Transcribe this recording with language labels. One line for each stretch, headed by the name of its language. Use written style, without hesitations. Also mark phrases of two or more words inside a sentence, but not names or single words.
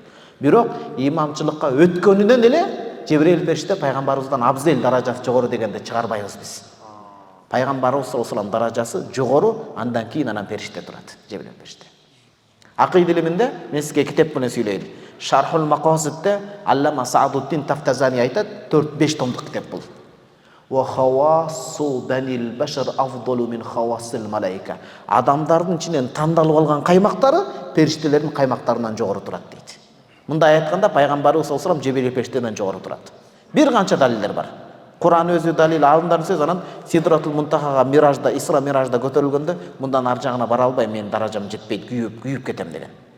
Kyrgyz: Бирок имамчылыкка өткөнүнөн эле Жебрейил периште пайгамбарыбыздан абзел, даражасы жогору дегенди чыгарбайбыз биз. Пайгамбарыбыз
Arabic: صلى الله عليه وسلم
Kyrgyz: даражасы жогору, андан кийин анан периште турат, Жебрейил периште. Акыйда илиминде мен сизге китеп менен сүйлөйм. Шархул Мақасидте Аллама Саадуддин Тафтазани айтат, 4-5 томдук китеп бул.
Arabic: وخواص بني البشر أفضل من خواص الملائكة.
Kyrgyz: Адамдардын ичинен тандалып алган каймактары периштелердин каймактарынан жогору турат дейт. Мындай айтканда пайгамбарыбыз
Arabic: صلى الله عليه وسلم
Kyrgyz: Жебрейил периштеден жогору турат. Бир канча далилдер бар. Куран өзү далил, алымдардын сөзү, анан Сидратул Мунтахага Миражда, Исра Миражда көтөрүлгөндө мындан ар жагына бара албайм, менин даражам жетпейт, күйүп кетем деген.